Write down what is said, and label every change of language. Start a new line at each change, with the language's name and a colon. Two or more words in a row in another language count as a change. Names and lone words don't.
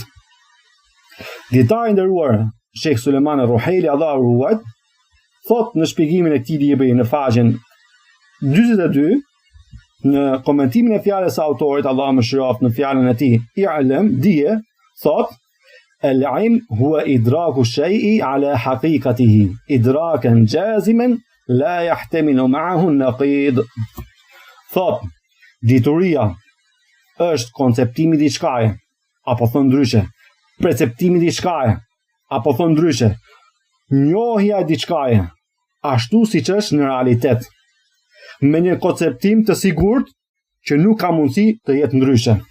Albanian: Dietari i nderuar Sheikh Suleiman Ruhaili, Allahu ruajt, thot në shpjegimin e këtij libri në faqen 42, në komentimin e fjalës së autorit, Allahu më shëroft, në fjalën e tij i'lem, dije, thot:
Arabic: "العلم هو إدراك الشيء على حقيقته إدراكا جازما لا يحتمل معه النقيض."
Albanian: Thot, dituria është konceptimi i diçkaje, apo thon ndryshe, perceptimi i diçkaje, apo thon ndryshe, njohja e diçkaje, ashtu siç është në realitet, me një konceptim të sigurt që nuk ka mundësi të jetë ndryshe.